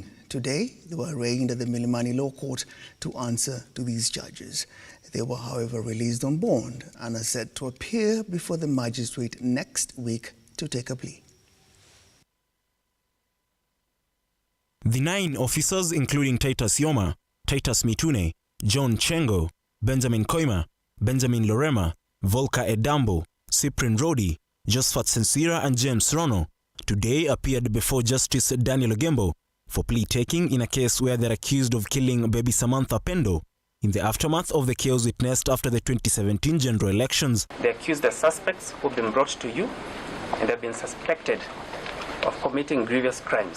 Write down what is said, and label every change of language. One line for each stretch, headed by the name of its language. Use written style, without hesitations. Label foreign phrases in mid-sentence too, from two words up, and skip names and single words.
English: Today, they were arraigned at the Milimani Law Court to answer to these charges. They were, however, released on bond and are set to appear before the magistrate next week to take a plea. The 9 officers, including Titus Yoma, Titus Mitune, John Chengo, Benjamin Koima, Benjamin Lorema, Volker Edambo, Cyprian Rodi, Josephat Sensira and James Rono, today appeared before Justice Daniel Ogembo for plea taking in a case where they're accused of killing baby Samantha Pendo in the aftermath of the chaos witnessed after the 2017 general elections. The accused suspects who've been brought to you and have been suspected of committing grievous crimes.